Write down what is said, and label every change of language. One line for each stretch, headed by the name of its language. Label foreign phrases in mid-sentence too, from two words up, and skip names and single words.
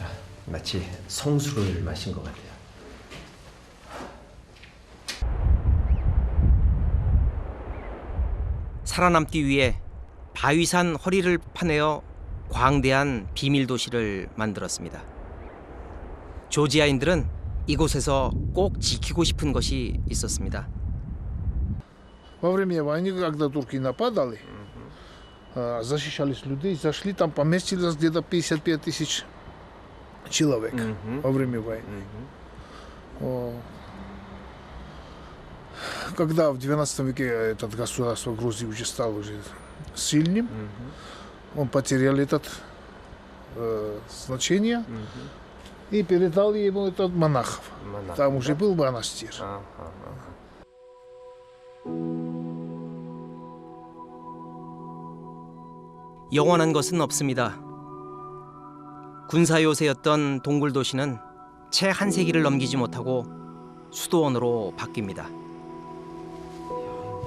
Korean: 마치 성수를 마신 것 같아요. 살아남기 위해 바위산 허리를 파내어 광대한 비밀 도시를 만들었습니다. 조지아인들은 이곳에서 꼭 지키고 싶은 것이 있었습니다.
Russian: Во время войны, когда турки нападали, защищались людей, зашли, там поместилось где-то 55 тысяч человек во время войны. Когда в 12 веке это государство Грузии уже стало уже сильным, он потерял это значение и передал ему этот монахов. Там уже был монастырь.
Korean: 영원한 것은 없습니다. 군사 요새였던 동굴 도시는 채 한 세기를 넘기지 못하고 수도원으로 바뀝니다.